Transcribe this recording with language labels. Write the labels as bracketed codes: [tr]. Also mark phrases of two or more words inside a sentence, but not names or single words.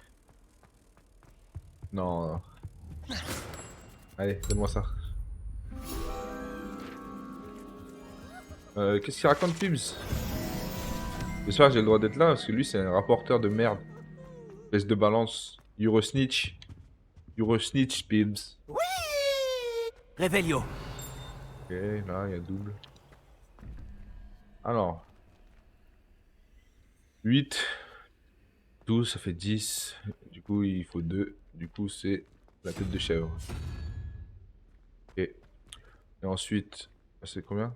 [fr] Non. Allez, donne-moi ça. Qu'est-ce qu'il raconte, Pibbs? J'espère que j'ai le droit d'être là, parce que lui, c'est un rapporteur de merde. Espèce de balance. Eurosnitch. Eurosnitch, Pibbs. Revelio. Ok, là, il y a double. Alors. 8. 12, ça fait 10. Du coup, il faut 2. Du coup, c'est la tête de chèvre. Ok. Et ensuite, c'est combien?